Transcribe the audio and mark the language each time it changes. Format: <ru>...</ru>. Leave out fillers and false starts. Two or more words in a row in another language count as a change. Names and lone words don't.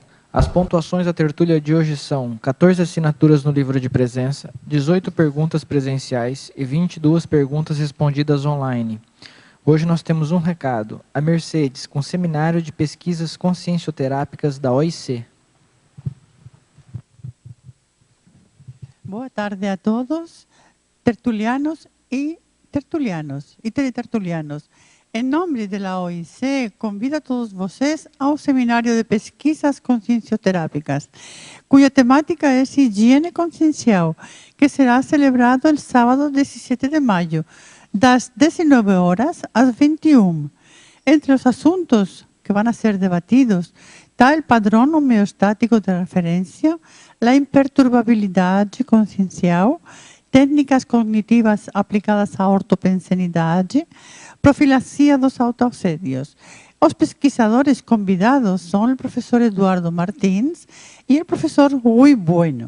<pt>As pontuações da tertúlia de hoje são 14 assinaturas no livro de presença, 18 perguntas presenciais e 22 perguntas respondidas online. Hoje nós temos um recado. A Mercedes, com seminário de pesquisas consciencioterápicas da OIC. Boa tarde a todos,</pt> <es>tertulianos y teletertulianos. En nombre de la OIC,</es> <pt>convido a todos vocês ao Seminário de Pesquisas Consciencioterápicas,</pt> <es>cuya temática es higiene consciencial, que será celebrado el sábado 17 de mayo,</es> <pt>das 19 horas às 21.</pt> <es>Entre os asuntos que van a ser debatidos está el padrón homeostático de referencia, la imperturbabilidade consciencial, técnicas cognitivas</es> <pt>aplicadas à ortopensenidade, profilaxia dos autoassédios. Os pesquisadores convidados são o professor Eduardo Martins e o professor Rui Bueno.</pt>